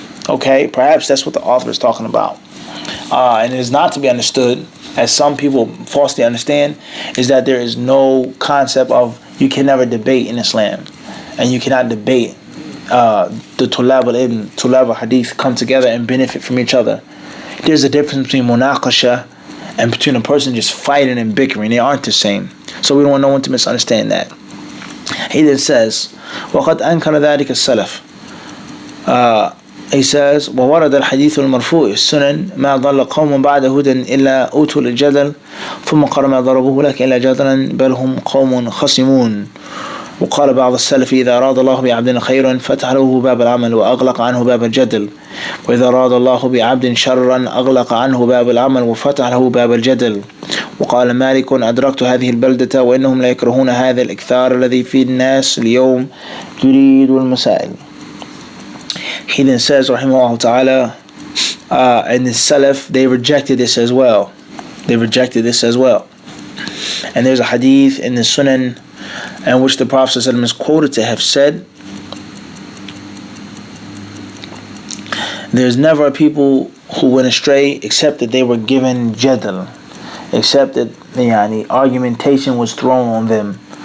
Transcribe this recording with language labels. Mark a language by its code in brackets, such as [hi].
[en] Okay, perhaps that's what the author is talking about. And it is not to be understood, as some people falsely understand, is that there is no concept of you can never debate in Islam, and you cannot debate the tulab al-ilm, tulab al-hadith come together and benefit from each other. There's a difference between munaqasha and between a person just fighting and bickering. They aren't the same. So we don't want no one to misunderstand that. He then says, [ar] وَقَدْ أَنْكَرَ ذَلِكَ السَّلَفِ. [en] He says, [ar] وورد الحديث المرفوع السنن ما ضل قوم بعد هدى إلا أوتوا الجدل ثم قال ما ضربوه لك إلا جدلا بل هم قوم خصمون. وقال بعض السلف إذا أراد الله بعبد خيرا فتح له باب العمل وأغلق عنه باب الجدل، وإذا أراد الله بعبد شرا أغلق عنه باب العمل وفتح له باب الجدل. وقال مالك أدركت هذه البلدة وإنهم لا يكرهون هذا الإكثار الذي في الناس اليوم يريد المسائل. [en] He then says, rahimahullah ta'ala, and the Salaf, they rejected this as well. They rejected this as well. And there's a hadith in the Sunan in which the Prophet ﷺ is quoted to have said, there's never a people who went astray except that they were given jadal, except that argumentation was thrown on them.